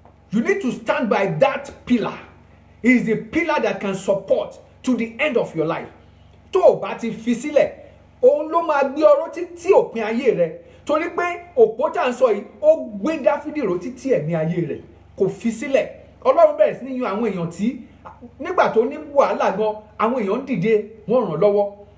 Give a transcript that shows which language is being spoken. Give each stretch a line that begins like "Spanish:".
English: You need to stand by that pillar. It is the pillar that can support to the end of your life.
Yoruba: Tó o bá ti fi sílẹ̀, òun ló máa gbé ọró títí òpin ayé rẹ̀. Torí pé òpó tá à ń sọ yìí, ó gbé Dáfídì ró títí ẹ̀mí ayé rẹ̀. Kò fi sílẹ̀. Ọlọ́run bẹ̀rẹ̀ sí ní yan àwọn èèyàn tí nígbà tó ní wàhálà gan, àwọn èèyàn dìde, wọ́n ràn lọ́wọ́.